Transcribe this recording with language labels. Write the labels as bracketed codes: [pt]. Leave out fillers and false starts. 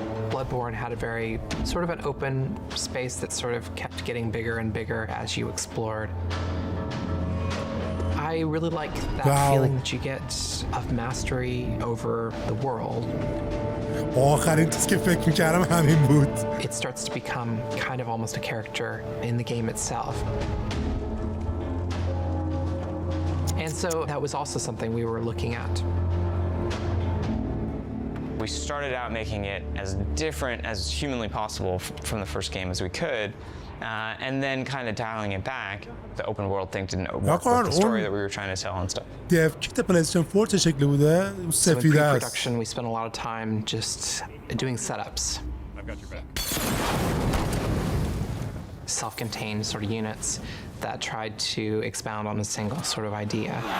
[en] Bloodborne had a very sort of an open space that sort of kept getting bigger and bigger as you explored. I really like that feeling that you get of mastery over the world. [fa] آخرین چیزی که فکر می‌کردم همین بود. [en] It starts to become kind of almost a character in the game itself. And so that was also something we were looking at. We started out making it as different as humanly possible from the first game as we could, and then kind of dialing it back. The open world thing didn't work with the story that we were trying to tell and stuff. [fa] dev kit PlayStation 4 چه شکلی بوده؟ سفید است. [en] So in pre-production, we spent a lot of time just doing setups. I've got your back. Self-contained sort of units that tried to expound on a single sort of idea.